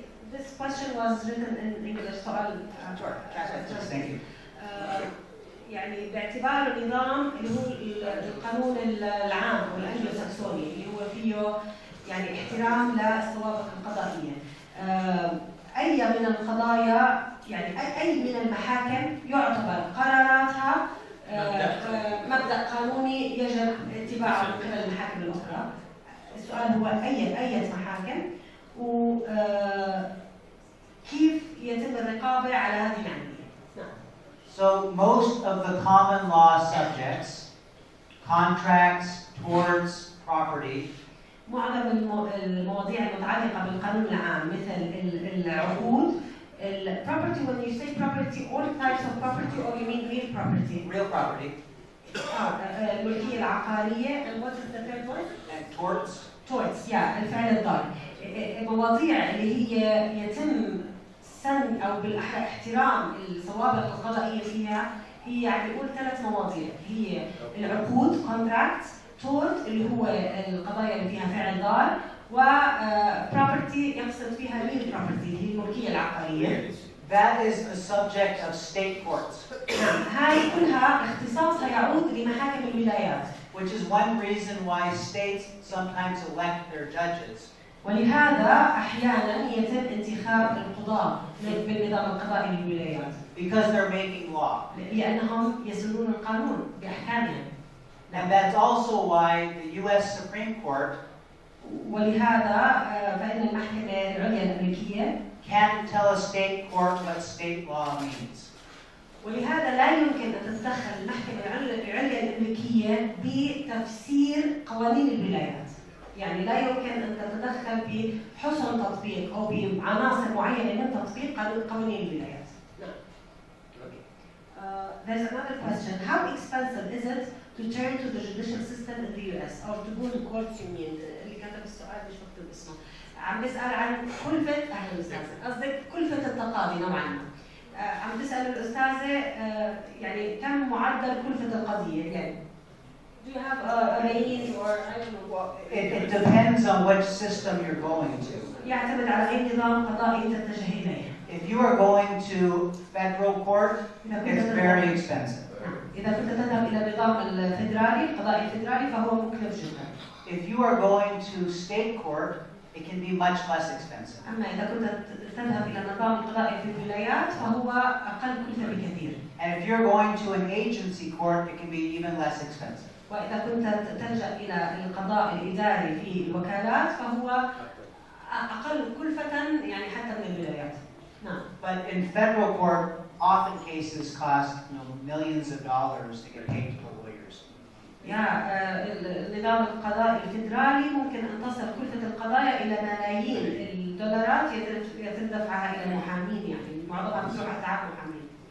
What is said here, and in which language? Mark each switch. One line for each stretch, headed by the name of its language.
English: This question was written in English, so I'll Thank you.
Arabic: يعني باعتباره نظام اللي هو القانون العام والانجلو ساكسوني اللي هو فيه يعني احترام للسوابق القضائيه. اي من القضايا يعني اي من المحاكم يعتبر قراراتها مبدا قانوني يجب اتباعه من قبل المحاكم الاخرى. السؤال هو اي محاكم وكيف يتم الرقابه على هذه العمليه.
English: So most of the common law subjects, contracts, torts, property,
Arabic: معظم المواضيع المتعلقة بالقانون العام مثل العقود property.
English: When you say property, all types of property or you mean real property? real property,
Arabic: الملكية العقارية
English: and what is the third one? and torts.
Arabic: Torts, الفعل الضار. المواضيع اللي هي يتم سن او بالاحرى احترام السوابق القضائيه فيها هي يعني نقول 3 مواضيع هي العقود contracts, tort اللي هو القضايا اللي فيها فعل ضار و property يقصد فيها real property اللي هي الملكيه العقاريه.
English: That is the subject of state courts.
Arabic: هاي كلها اختصاصها يعود لمحاكم الولايات.
English: Which is one reason why states sometimes elect their judges.
Arabic: ولهذا أحيانا يتم انتخاب القضاة بالنظام القضائي للولايات.
English: Because they're making law.
Arabic: لأنهم يسنون القانون بأحكامهم.
English: And that's also why the U.S. Supreme Court
Arabic: ولهذا فإن المحكمة العليا الأمريكية
English: can't tell a state court what state law means.
Arabic: ولهذا لا يمكن أن تتدخل المحكمة العليا الأمريكية بتفسير قوانين الولايات. يعني لا يمكن أن تتدخل بحسن تطبيق أو بعناصر معينة من تطبيق قوانين الولايات.
English: There's another question. How expensive is it to turn to the judicial system in the US or to go to court
Arabic: يمين؟ اللي كتب السؤال مش مكتوب اسمه. عم بسأل عن كلفة أهل الأستاذة. قصدك كلفة التقاضي نوعاً ما. عم تسأل الأستاذة يعني كم معدل كلفة القضية يعني.
English: Do you have a range or I don't know what? It depends on which system you're going to.
Arabic: يعتمد على أي نظام قضائي تتجه إليه.
English: If you are going to federal court, it's very expensive.
Arabic: إذا كنت تذهب إلى النظام الفيدرالي القضائي الفيدرالي فهو مكلف جدا.
English: If you are going to state court, it can be much less expensive.
Arabic: أما إذا كنت تذهب إلى النظام القضائي في الولايات فهو أقل كلفة بكثير.
English: And if you're going to an agency court, it can be even less expensive.
Arabic: وإذا كنت تلجأ إلى القضاء الإداري في الوكالات فهو أقل كلفة يعني حتى من الولايات. نعم.
English: But in federal court, often cases cost millions of dollars to get paid to the lawyers.
Arabic: النظام القضائي الفيدرالي ممكن أن تصل كلفة القضايا إلى ملايين الدولارات يتم دفعها إلى المحامين يعني معظمها بتروح على تعب المحامين.